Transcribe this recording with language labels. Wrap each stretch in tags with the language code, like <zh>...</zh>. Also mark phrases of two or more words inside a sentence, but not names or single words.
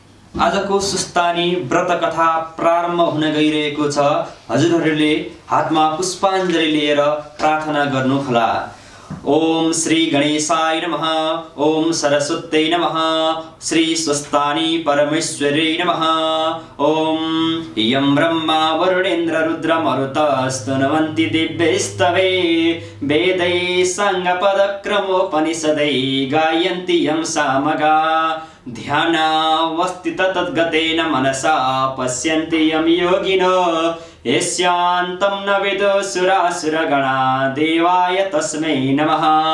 <ne>आजको सुस्तानी व्रत कथा प्रारम्भ हुन गइरहेको छ। हजुरहरूले हातमा पुष्पाञ्जलि लिएर प्रार्थना गर्नुहोला।</ne> <sa>ओम श्री गणेशाय नमः। ओम सरस्वत्यै नमः। श्री स्वस्तानी परमेश्वरै नमः। ओम यं ब्रह्मा वरुणेन्द्र रुद्र मरुतस्तुन्वन्ति दिव्यैस्तवे वेदैः साङ्गपदक्रमोपनिषदै गायन्ति यं सामगा ध्यानावस्थित तद्गतेन मनसा पश्यन्ति यं योगिनो यस्यान्तं न विदुषुरासुरगणा देवाय तस्मै नमः।</sa>